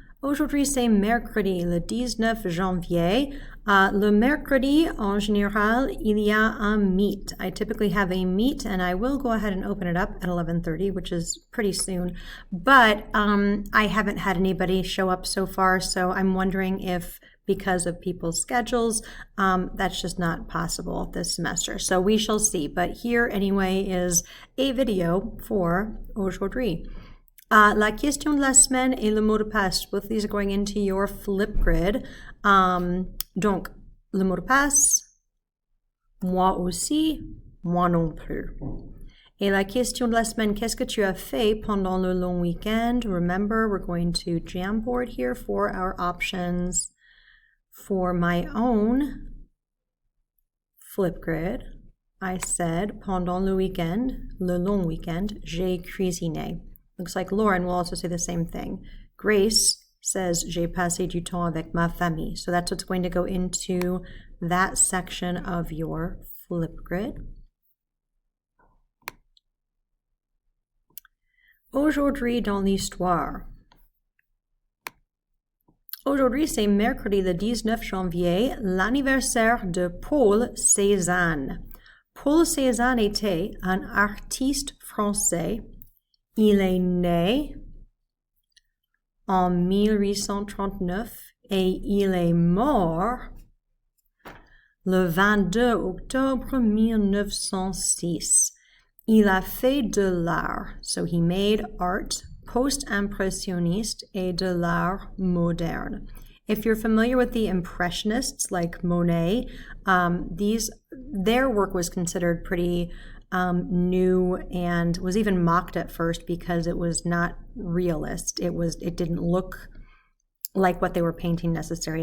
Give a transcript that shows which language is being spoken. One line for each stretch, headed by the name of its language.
French: Aujourd'hui, c'est mercredi, le 19 janvier. Le mercredi, en général, il y a un meet.
English: I typically have a meet, and I will go ahead and open it up at 11:30, which is pretty soon. But I haven't had anybody show up so far, so I'm wondering if, because of people's schedules, that's just not possible this semester. So we shall see. But here, anyway, is a video for aujourd'hui.
French: La question de la semaine et le mot de passe.
English: Both of these are going into your flip grid.
French: Donc, le mot de passe, moi aussi, moi non plus. Et la question de la semaine, qu'est-ce que tu as fait pendant le long weekend?
English: Remember, we're going to Jamboard here for our options. For my own flip grid, I said,
French: pendant le weekend, le long weekend, j'ai cuisiné.
English: Looks like Lauren will also say the same thing. Grace says,
French: j'ai passé du temps avec ma famille.
English: So that's what's going to go into that section of your flip grid.
French: Aujourd'hui dans l'histoire. Aujourd'hui, c'est mercredi le 19 janvier, l'anniversaire de Paul Cézanne. Paul Cézanne était un artiste français. Il est né en 1839 et il est mort le 22 octobre 1906. Il a fait de l'art,
English: so he made art,
French: post-impressionniste et de l'art moderne.
English: If you're familiar with the Impressionists like Monet, their work was considered pretty new and was even mocked at first because it was not realist. It didn't look like what they were painting necessarily.